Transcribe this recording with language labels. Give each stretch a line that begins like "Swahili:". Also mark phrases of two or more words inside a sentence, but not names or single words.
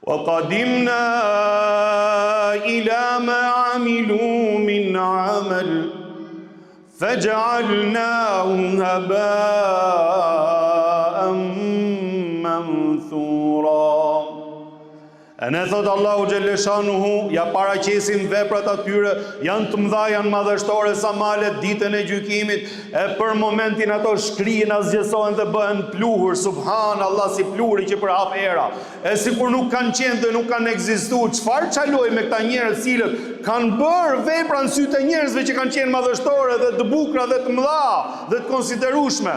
Arabic: وقدمنا إلى ما عملوا من عمل فجعلناه هباء منثورا.
Albanian: E ne thot
Arabic: الله جل شأنه,
Albanian: ja paraqesin veprat atyre, janë të mëdha, janë madhështore sa malet ditën e gjykimit, e për momentin ato shkrijen, azgjesohen dhe bëhen pluhur, subhanallah, si pluhuri që përhap era. E si kur nuk kanë qenë dhe nuk kanë ekzistuar, çfarë çaloj me këta njerëz cilët kanë bërë vepra në sytë e njerëzve që kanë qenë madhështore dhe të bukura dhe të mëdha dhe të konsiderueshme.